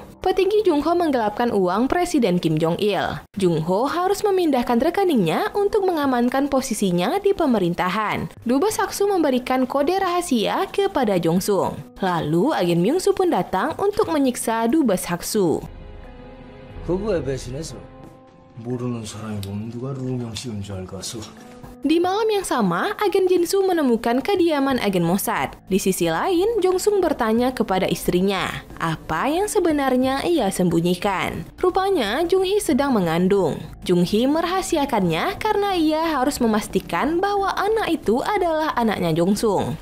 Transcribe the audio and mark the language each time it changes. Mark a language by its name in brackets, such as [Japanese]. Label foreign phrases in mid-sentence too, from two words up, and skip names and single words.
[Indonesian] Petinggi Jung-ho menggelapkan uang Presiden Kim Jong-il. Jung-ho harus memindahkan rekeningnya untuk mengamankan posisinya di pemerintahan. Dubes Hak-soo memberikan kode rahasia kepada Jong-sung. Lalu agen Myung-soo pun datang untuk menyiksa Dubes Hak-soo. [Korean] 부부에 배신해서 모르는 사람이 보면 누가 루명 씌운 줄 알겠어. [Indonesian] Di malam yang sama, agen Jin-soo menemukan kediaman agen Mossad. Di sisi lain, Jong-sung bertanya kepada istrinya, apa yang sebenarnya ia sembunyikan. Rupanya, Jung-hee sedang mengandung. Jung-hee merahasiakannya karena ia harus memastikan bahwa anak itu adalah anaknya Jong-sung.